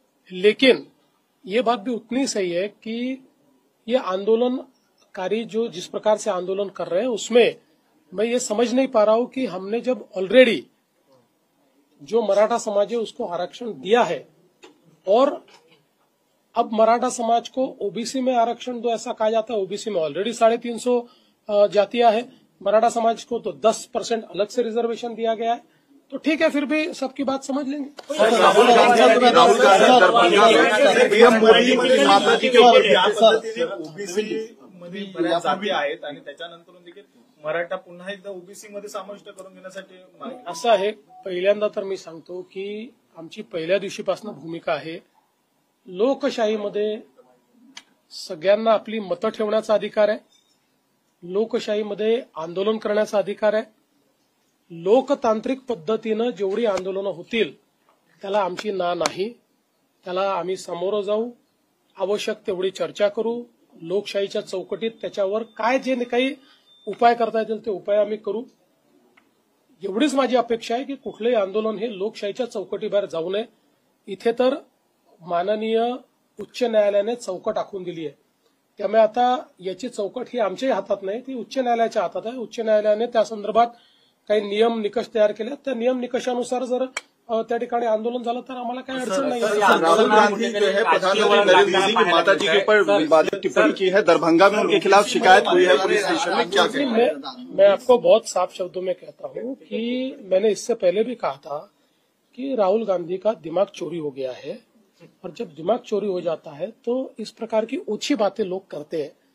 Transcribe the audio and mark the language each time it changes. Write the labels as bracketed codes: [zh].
[hi] लेकिन ये बात भी उतनी सही है कि ये आंदोलनकारी जो जिस प्रकार से आंदोलन कर रहे हैं उसमें मैं ये समझ नहीं पा रहा हूं कि हमने जब ऑलरेडी जो मराठा समाज है उसको आरक्षण दिया है और अब मराठा समाज को ओबीसी में आरक्षण दो ऐसा कहा जाता है. ओबीसी में ऑलरेडी 350 जातियां है, मराठा समाज को तो 10% अलग से रिजर्वेशन दिया गया है. तो ठीक है, फिर भी सबकी बात समझ लेंगे. पीएम मोदी माता जी के [mr] ओबीसी मध्ये बऱ्याच जाती आहेत आणि त्याच्यानंतर देखील मराठा पुन्हा एकदा ओबीसी मध्ये समाविष्ट करून घेण्यासाठी असं आहे. पहिल्यांदा तर मी सांगतो की आमची पहिल्या दिवशीपासून भूमिका आहे, लोकशाहीमध्ये सगळ्यांना आपली मतं ठेवण्याचा अधिकार आहे, लोकशाहीमध्ये आंदोलन करण्याचा अधिकार आहे. लोकतांत्रिक पद्धतीनं जेवढी आंदोलनं होतील त्याला आमची ना नाही, त्याला आम्ही सामोरं जाऊ, आवश्यक तेवढी चर्चा करू, लोकशाहीच्या चौकटीत त्याच्यावर काय जे काही उपाय करता येतील ते उपाय आम्ही करू. एवढीच माझी अपेक्षा आहे की कुठलंही आंदोलन हे लोकशाहीच्या चौकटीबाहेर जाऊ नये. इथे तर माननीय उच्च न्यायालयाने चौकट आखून दिली आहे, त्यामुळे आता याची चौकट ही आमच्याही हातात नाही, ती उच्च न्यायालयाच्या हातात आहे. उच्च न्यायालयाने त्या संदर्भात काही नियम निकष तयार केले, त्या नियम निकषानुसार जर त्या ठिकाणी आंदोलन झालं तर आम्हाला काही अडचण नाही. [hi] राहुल गांधी जो है प्रधानमंत्री नरेंद्र मोदी की माता जी के ऊपर विवादित टिप्पणी की है, दरभंगा में उनके खिलाफ शिकायत हुई है पुलिस स्टेशन में, क्या कहें? मैं आपको बहुत साफ शब्दों में कहता हूं कि मैंने इससे पहले भी कहा था कि राहुल गांधी का दिमाग चोरी हो गया है, और जब दिमाग चोरी हो जाता है तो इस प्रकार की ओछी बातें लोग करते हैं.